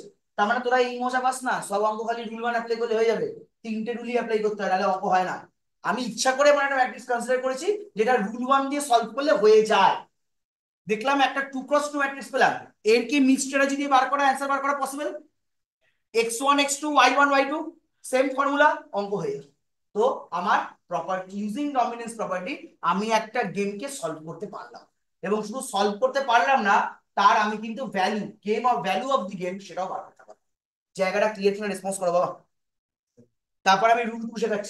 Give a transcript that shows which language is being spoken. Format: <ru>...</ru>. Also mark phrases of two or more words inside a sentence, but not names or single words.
<bn>তার মানে তোরা এই মজা পাস না সব অঙ্ক খালি রুল 1 অ্যাপ্লাই করলে হয়ে যাবে? 3টে রুলই অ্যাপ্লাই করতে হয়, নাহলে অঙ্ক হয় না। আমি ইচ্ছা করে মানে একটা ম্যাট্রিক্স কনসিডার করেছি যেটা রুল 1 দিয়ে সলভ করলে হয়ে যায়। দেখলাম একটা 2x2 ম্যাট্রিক্স পেলাম, এর কি</bn> <en>mixed strategy</en> <bn>দিয়ে বার করা, অ্যান্সার বার করা পসিবল? x1 x2 y1 y2 সেম ফর্মুলা, অঙ্ক হয়ে যাবে। তো আমার প্রপার্টি</bn> <en>using dominance property</en> <bn>আমি একটা গেমকে সলভ করতে পারলাম, এবং শুধু সলভ করতে পারলাম না, তার আমি কিন্তু</bn> <en>value of the game</en> <bn>সেটাও বার করতে পারলাম। জায়গাটা ক্লিয়ার কিনা রেসপন্স করো বাবা। তারপর আমি রুল 2 শেখাচ্ছি।</bn>